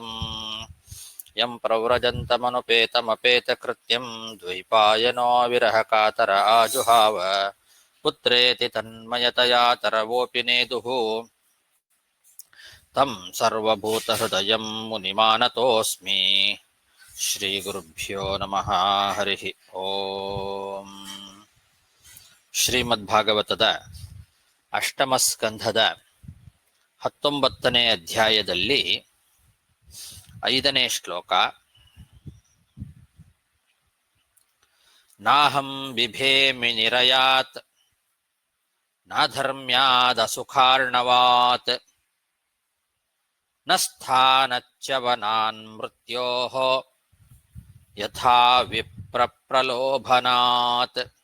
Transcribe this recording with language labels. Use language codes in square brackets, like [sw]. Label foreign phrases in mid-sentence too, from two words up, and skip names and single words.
[sa] ಯಂ ಪ್ರವ್ರಜन्तಮನುಪೇತಮಪೇತಕೃತ್ಯಂ ದ್ವೈಪಾಯನೋ ವಿರಹಕಾತರ ಆಜುಹಾವ. ಪುತ್ರೇತಿ ತನ್ಮಯತಯಾ ತರವೋಪಿ ನೇದುಃ. ತಂ ಸರ್ವಭೂತಹೃದಯಂ ಮುನಿಮಾನತೋಸ್ಮಿ. ಶ್ರೀಗುರುಭ್ಯೋ ನಮಃ. ಹರಿ ಓಂ. [kn] ಶ್ರೀಮದ್ಭಾಗವತದ ಅಷ್ಟಮಸ್ಕಂಧದ 19ನೇ ಅಧ್ಯಾಯದಲ್ಲಿ 5ನೇ ಶ್ಲೋಕ. [sa] ನಾಹಂ ಬಿಭೇಮಿ ನಿರಯಾತ್ ನಾಧರ್ಮ್ಯಾದಸುಖಾರ್ಣವಾತ್ ನ ಸ್ಥಾನಚ್ಯವನಾನ್ ಮೃತ್ಯೋಃ ಯಥಾ ವಿಪ್ರಪ್ರಲೋಭನಾತ್.